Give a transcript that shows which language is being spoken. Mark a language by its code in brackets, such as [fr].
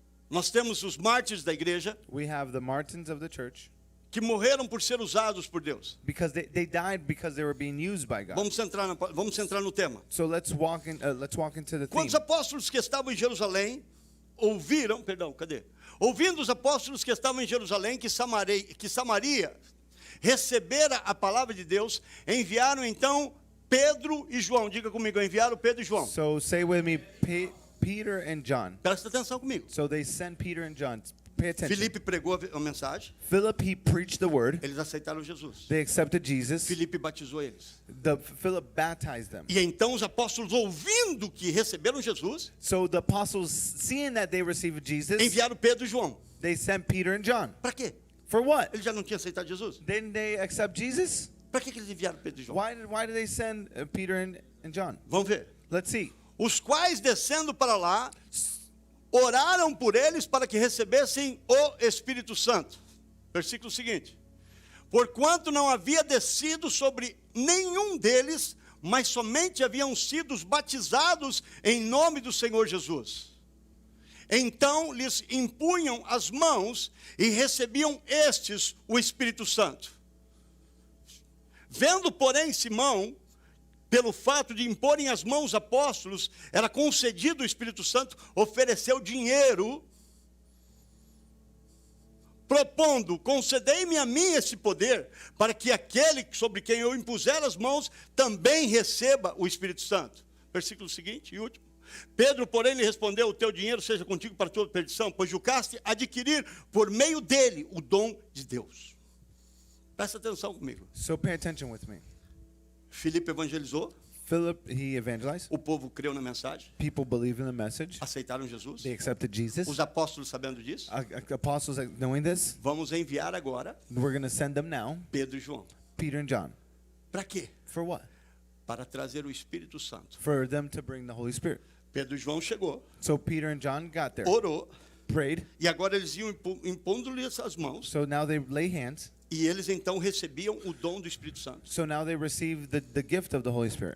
[pt] Nós temos os mártires da igreja [en] We have the Martins of the church, [pt] que morreram por ser usados por Deus. [en] because they died because they were being used by God. [pt] Vamos entrar no tema. [en] So let's walk into the theme. [pt] Quando os apóstolos que estavam em Jerusalém ouvindo os apóstolos que estavam em Jerusalém que Samaria recebera a palavra de Deus, enviaram então Pedro e João. Diga comigo, enviaram Pedro e João. [en] So say with me, Peter and John. [pt] Presta atenção comigo. [en] So they sent Peter and John. Pay attention. [pt] Filipe pregou a mensagem, [en] Philip, he preached the word. [pt] eles aceitaram Jesus. [en] They accepted Jesus. [pt] Filipe batizou eles. [en] Philip baptized them. [pt] E então os apóstolos, ouvindo que receberam Jesus, [en] So the apostles, seeing that they received Jesus, [pt] enviaram Pedro e João. [en] they sent Peter and John. [pt] Para quê? [en] For what? [pt] Eles já não tinham aceitado Jesus? [en] Didn't they accept Jesus? [pt] Para que eles enviaram Pedro e João? [en] Why did they send Peter and John? [pt] Vamos ver. [en] Let's see. [pt] Os quais, descendo para lá, oraram por eles para que recebessem o Espírito Santo. Versículo seguinte. Porquanto não havia descido sobre nenhum deles, mas somente haviam sido batizados em nome do Senhor Jesus. Então lhes impunham as mãos e recebiam estes o Espírito Santo. Vendo, porém, Simão pelo fato de imporem as mãos apóstolos, era concedido o Espírito Santo, ofereceu dinheiro, propondo, concedei-me a mim esse poder, para que aquele sobre quem eu impuser as mãos, também receba o Espírito Santo. Versículo seguinte e último. Pedro, porém, lhe respondeu, o teu dinheiro seja contigo para toda perdição, pois julgaste adquirir por meio dele o dom de Deus. Presta atenção comigo. [en] So pay attention with me. [pt] Filipe evangelizou, [en] Philip, he evangelized. [pt] o povo creu na mensagem, [en] People believe in the message. [pt] aceitaram Jesus, [en] They accepted Jesus. [pt] os apóstolos sabendo disso, [en] Apostles knowing this, [pt] vamos enviar agora [en] we're going to send them now, [pt] Pedro e João. [en] Peter and John. [pt] Para quê? [en] For what? [pt] Para trazer o Espírito Santo. [en] For them to bring the Holy Spirit. [pt] Pedro e João chegou, [en] So Peter and John got there, [pt] orou, [en] prayed. [pt] e agora eles iam impondo-lhes as mãos, [en] So now they lay hands. [pt] e eles então recebiam o dom do Espírito Santo. [en] So now they receive the gift of the Holy Spirit.